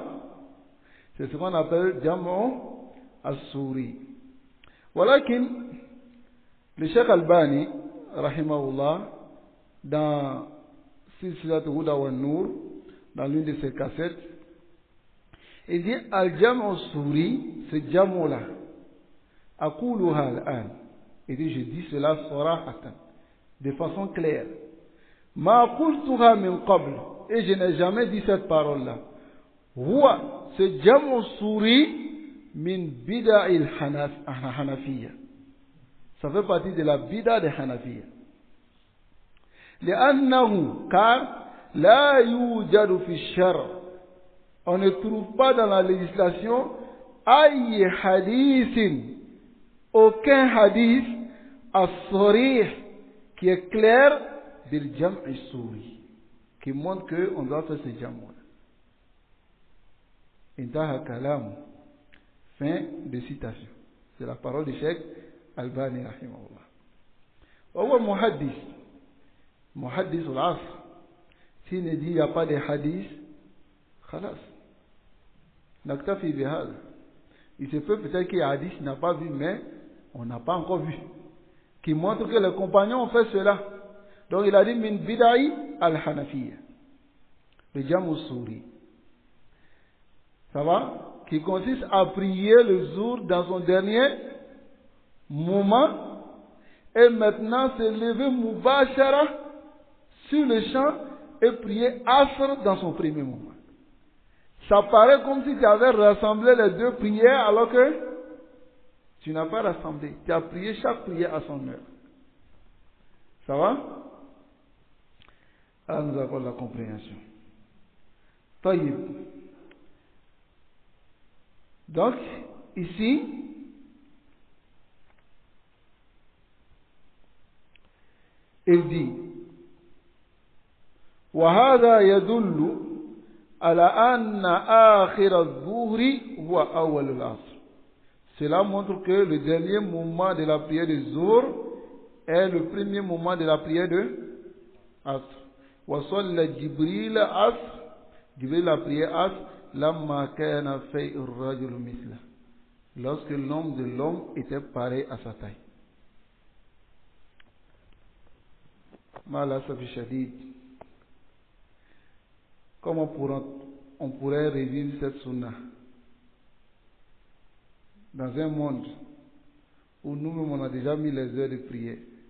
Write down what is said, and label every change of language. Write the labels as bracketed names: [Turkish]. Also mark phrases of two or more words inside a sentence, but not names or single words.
[French] C'est ce qu'on appelle [Arabic] الجمع الصوري. [French] Voilà que le Cheikh Albani, rahimahullah, dans Silsilat Huda wa Nour, dans l'une de ses cassettes, il dit [Arabic] الجمع الصوري, [French] ce Jam'u là, [Arabic] أقولها الآن. [French] Il dit, je dis cela sarahatan, de façon claire. [Arabic] ما قلتها من قبل, [French] et je n'ai jamais dit cette parole-là. [Arabic] هو، ce الجمع الصوري من بدع الحنفية. [French] Ça fait partie de la bida des Hanafiyya. لأنه, car [Arabic] لا يوجد في الشرع, [French] on ne trouve pas dans la législation [Arabic] أي حديث, [French] aucun hadith as-sarih qui est clair [Arabic] بالجمع الصوري, [French] qui montre qu'on doit faire ce jam'u. [Arabic] انتهى الكلام. [French] Fin de citation. C'est la parole du Cheikh Albani rahimahullah. [Arabic] ومحدث. محدث العصر. [French] S'il ne dit il n'y a pas de hadith, khalas. [Arabic] نكتفي بهذا. [French] Il se peut peut-être qu'il y a un hadith qu'il n'a pas vu, mais on n'a pas encore vu. Qui montre que les compagnons ont fait cela. Donc il a dit [Arabic] من بدع الحنفية. [French] Le [Arabic] جمع صوري. [French] Ça va? Qui consiste à prier le jour dans son dernier moment et maintenant se lever mubashara sur le champ et prier Asr dans son premier moment. Ça paraît comme si tu avais rassemblé les deux prières alors que tu n'as pas rassemblé. Tu as prié chaque prière à son heure. Ça va? Alors nous avons la compréhension. [Arabic] Taïb. [French] Donc, ici, il dit [Arabic] وهذا يدل على أن آخر الظهر هو أول العصر. [French] Cela montre que le dernier moment de la prière de Zuhr est le premier moment de la prière de Asr. [Arabic] وصلى جبريل عصر. Jibril [French] a prié [Arabic] Asr لما كان في الرجل مثله. [French] Lorsque l'homme de l'homme était pareil à sa taille. [Arabic] مع الأسف الشديد. [French] Comment on pourrait revivre cette sunna dans un monde où nous-mêmes on a déjà mis les heures de prière.